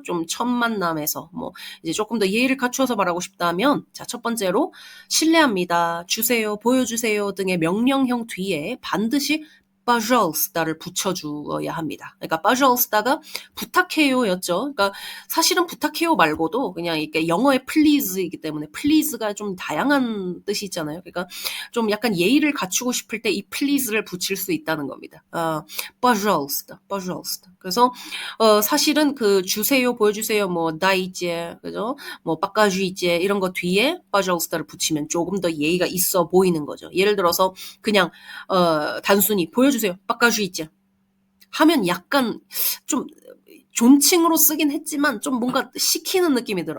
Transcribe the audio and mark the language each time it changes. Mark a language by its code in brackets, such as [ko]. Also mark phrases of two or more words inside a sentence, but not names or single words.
[ko] 좀 첫 만남에서 뭐 이제 조금 더 예의를 갖추어서 말하고 싶다면, 자, 첫 번째로 실례합니다, 주세요, 보여주세요 등의 명령형 뒤에 반드시 pожалуйста를 붙여주어야 합니다. 그러니까 pожалуйста가 부탁해요였죠. 그러니까 사실은 부탁해요 말고도 그냥 이게 영어의 please이기 때문에 please가 좀 다양한 뜻이 있잖아요. 그러니까 좀 약간 예의를 갖추고 싶을 때 이 please를 붙일 수 있다는 겁니다. [ru] pожалуйста, pожалуйста. [ko] 그래서 사실은 그 주세요, 보여주세요, 뭐 dайте, 그죠? 뭐 покажите 이런 거 뒤에 pожалуйста를 붙이면 조금 더 예의가 있어 보이는 거죠. 예를 들어서 그냥 단순히 보여주세요. покажите 하면 약간 좀 존칭으로 쓰긴 했지만 좀 뭔가 시키는 느낌이 들어요.